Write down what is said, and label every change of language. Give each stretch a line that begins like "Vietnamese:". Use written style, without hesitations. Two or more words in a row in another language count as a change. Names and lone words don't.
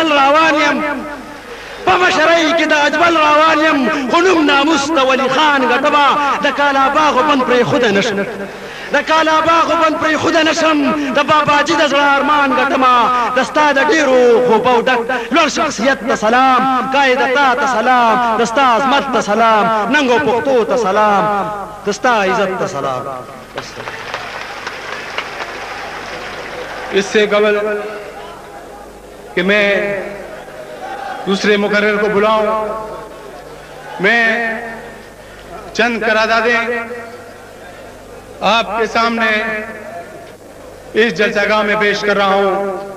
Pashto: روانیم په مشرۍ کې د اجمل روانیم خنوم ناموس ته ولی خان ګټما د کالا باغ بند پرې خود نشم د کالا باغ بند پرې خود نشم د باباجي د زړه ارمان ګټما دستا د ډیرو خوبو ډک لوړ شخصیت ته سلام قائد ته سلام دستا عظمت ته سلام ننګو پښتو ته سلام دستا عزت ته سلام.
Urdu: اس سے قبل کہ میں دوسرے مقرر کو بلاؤں میں چند قراردادیں آپ کے سامنے اس جلسہ گاہ میں پیش کر رہا ہوں۔